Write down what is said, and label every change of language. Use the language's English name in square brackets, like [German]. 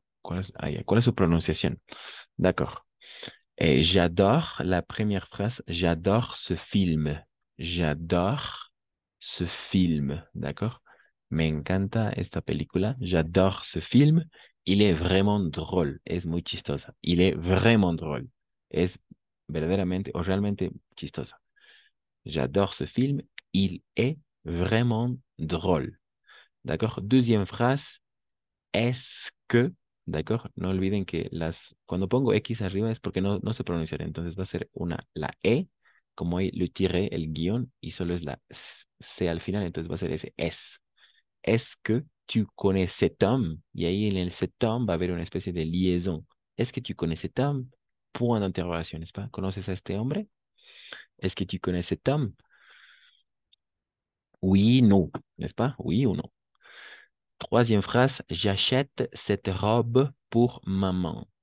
[Spanish] ¿Cuál es su pronunciación? [French] D'accord. J'adore la première phrase. J'adore ce film. J'adore ce film. D'accord? [Spanish] Me encanta esta película. [French] J'adore ce film. Il est vraiment drôle. [Spanish] Es muy chistosa. [French] Il est vraiment drôle. [Spanish] Es verdaderamente o realmente chistosa. [French] J'adore ce film. Il est vraiment drôle. D'accord? Deuxième phrase. Est-ce que, ¿d'accord? [Spanish] No olviden que cuando pongo X arriba es porque no se pronunciará. Entonces va a ser la E, como ahí lo tiré el guión y solo es la C al final, entonces va a ser ese es. [French] Est-ce que tu connais cet homme? [Spanish] Y ahí en el cet homme va a haber una especie de liaison. [French] Est-ce que tu connais cet homme? Point d'interrogation, n'est-ce pas? [Spanish] ¿Conoces a este hombre? [French] Est-ce que tu connais cet homme? Oui, no, n'est-ce pas? Oui ou non. Troisième phrase, j'achète cette robe pour maman.